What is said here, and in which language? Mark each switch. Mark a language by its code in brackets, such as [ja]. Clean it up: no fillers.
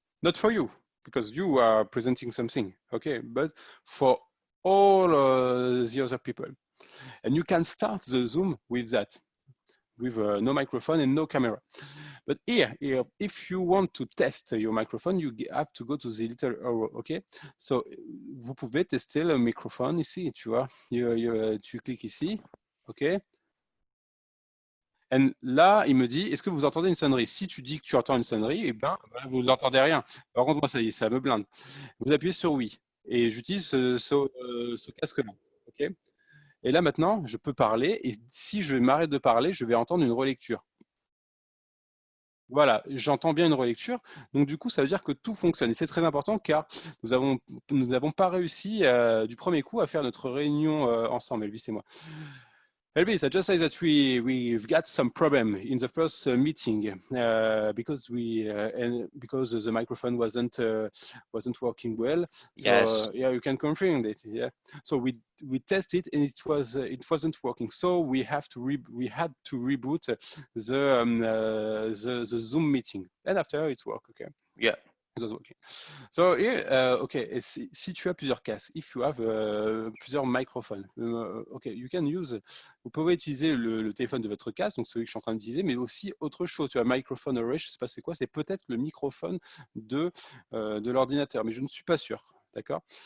[en] Not for you, because you are presenting something, okay, but for all the other people. And you can start the Zoom with that, with no microphone and no camera. But here, if you want to test your microphone, you have to go to the little arrow, ok? [fr] So, vous pouvez tester le microphone ici, tu vois. Tu cliques ici, ok? Et là, il me dit, est-ce que vous entendez une sonnerie? Si tu dis que tu entends une sonnerie, eh ben, vous n'entendez rien. Par contre, moi, ça y est, ça me blinde. Vous appuyez sur oui. Et j'utilise ce casque-là, ok? Et là, maintenant, je peux parler. Et si je m'arrête de parler, je vais entendre une relecture. Voilà, j'entends bien une relecture. Donc, du coup, ça veut dire que tout fonctionne. Et c'est très important car nous n'avons pas réussi du premier coup à faire notre réunion ensemble, Elvis et moi. [en] Elvis, I just say that we've got some problem in the first meeting because because the microphone wasn't working well. So Yes. yeah, you can confirm it. Yeah. So we tested and it wasn't working. So we had to reboot the Zoom meeting, and after it worked. Okay. Yeah. It was working. So here, okay, [fr] si tu as plusieurs casques, [en] if you have [fr] plusieurs microphones, [en] okay, you can use, [fr] vous pouvez utiliser le téléphone de votre casque, donc celui que je suis en train d'utiliser, mais aussi autre chose. Tu as microphone array, je ne sais pas c'est quoi, c'est peut-être le microphone de l'ordinateur, mais je ne suis pas sûr, d'accord?